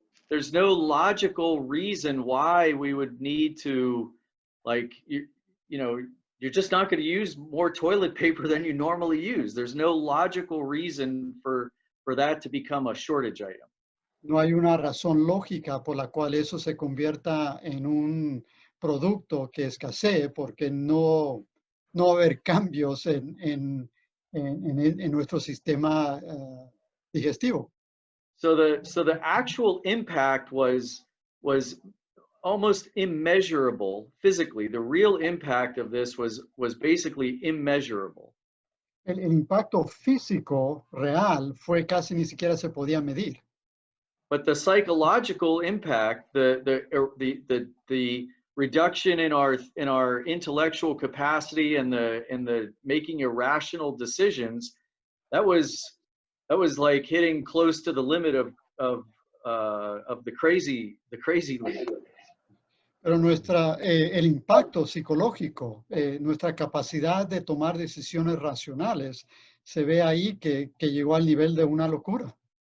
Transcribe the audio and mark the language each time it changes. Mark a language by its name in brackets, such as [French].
[English] There's no logical reason why we would need to, like, you know, you're just not going to use more toilet paper than you normally use. There's no logical reason for that to become a shortage item. [Spanish] No hay una razón lógica por la cual eso se convierta en un producto que escasee, porque no va a haber cambios en nuestro sistema digestivo. [English] So the actual impact was almost immeasurable physically. The real impact of this was basically immeasurable. [Spanish] El impacto físico real fue casi ni siquiera se podía medir. [English] but the psychological impact, the reduction in our intellectual capacity and the making irrational decisions, that was like hitting close to the limit of the crazy limit. [Spanish] Pero el impacto psicológico, nuestra capacidad de tomar decisiones racionales, se ve ahí que llegó al nivel de una locura.